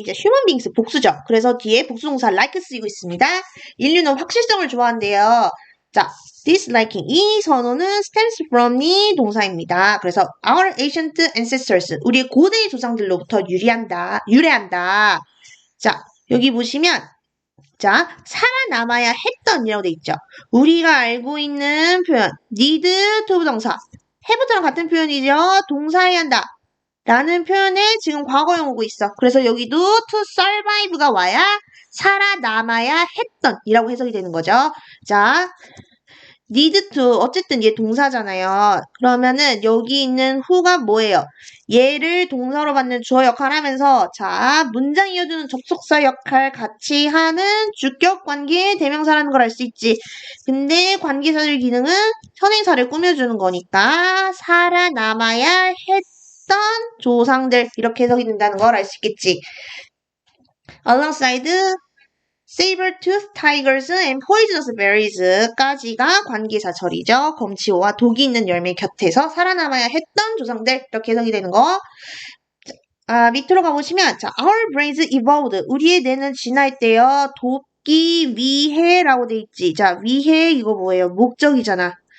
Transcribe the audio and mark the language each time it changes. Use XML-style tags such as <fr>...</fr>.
<ko>이제</ko> <en>human beings</en> <ko>복수죠. 그래서 뒤에 복수동사 like 쓰이고 있습니다. 인류는 확실성을 좋아한대요.</ko> <en>자, disliking.</en> <ko>이 선호는</ko> <en>stems from</en> <ko>이 동사입니다. 그래서</ko> <en>our ancient ancestors.</en> <ko>우리의 고대 조상들로부터 유래한다. 자, 여기 보시면 자, 살아남아야 했던이라고 돼 있죠. 우리가 알고 있는 표현</ko> <en>need to</en> <ko>부동사 have랑 같은 표현이죠. 동사해야 한다. 라는 표현에 지금 과거형 오고 있어. 그래서 여기도</ko> <en>to survive</en> <ko>가 와야 살아남아야 했던 이라고 해석이 되는 거죠. 자,</ko> <en>need to</en> <ko>어쨌든 얘 동사잖아요. 그러면은 여기 있는 who가 뭐예요? 얘를 동사로 받는 주어 역할 하면서 자, 문장 이어주는 접속사 역할 같이 하는 주격 관계 대명사라는 걸 알 수 있지. 근데 관계사절 기능은 현행사를 꾸며주는 거니까 살아남아야 했던 조상들 이렇게 해석이 된다는 걸 알 수 있겠지.</ko> <en>Alongside saber-toothed tigers and poisonous berries</en> <ko>까지가 관계사절이죠. 검치호와 독이 있는 열매 곁에서 살아남아야 했던 조상들 이렇게 해석이 되는 거. 밑으로 가보시면 자,</ko> <en>our brains evolved.</en> <ko>우리의 뇌는 진화했대요. 돕기 위해라고 돼 있지. 자, 위해 이거 뭐예요? 목적이잖아.</ko>